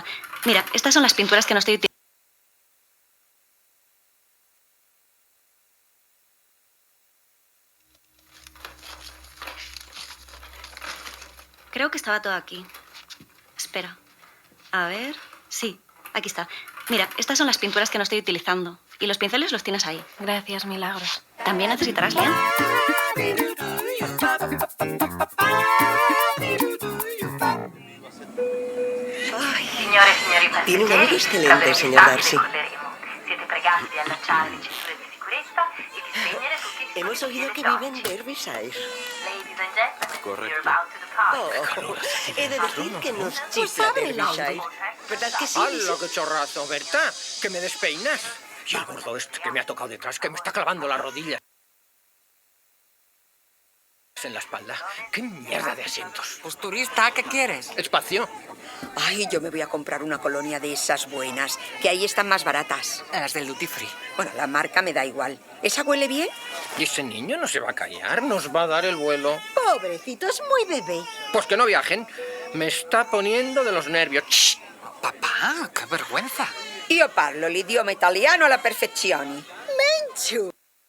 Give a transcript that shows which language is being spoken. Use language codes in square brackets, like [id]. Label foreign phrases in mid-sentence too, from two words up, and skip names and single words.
[es] Mira, estas son las pinturas que no estoy utilizando. Creo que estaba todo aquí. Espera. A ver. Sí, aquí está. Mira, estas son las pinturas que no estoy utilizando. Y los pinceles los tienes ahí. Gracias, Milagros. ¿También necesitarás lienzo? [it] Signore e signori passeggeri, [es] Tiene un amigo excelente, señor Darcy. [it] Siete pregati di allacciare le cinture di sicurezza e di spegnere tutti i [es] Hemos oído que vive en Derbyshire. [en] Ladies and gentlemen, [es] Correcto. [en] you're about to depart. [es] He de decir que nos chifla Derbyshire. ¿Verdad que sí? ¡Hala, qué chorrazo, Berta! ¡Que me despeinas! Y el gordo este que me ha tocado detrás, que me está clavando las rodillas en la espalda. ¡Qué mierda de asientos! Pues turista, ¿qué quieres? Espacio. Ay, yo me voy a comprar una colonia de esas buenas, que ahí están más baratas. Las del [en] duty free. [es] Bueno, la marca me da igual. ¿Esa huele bien? Y ese niño no se va a callar, nos va a dar el vuelo. Pobrecito, es muy bebé. Pues que no viajen. Me está poniendo de los nervios. ¡Shh! [it] Papà, che vergogna! Io parlo l'idioma italiano alla perfezione. Menchu!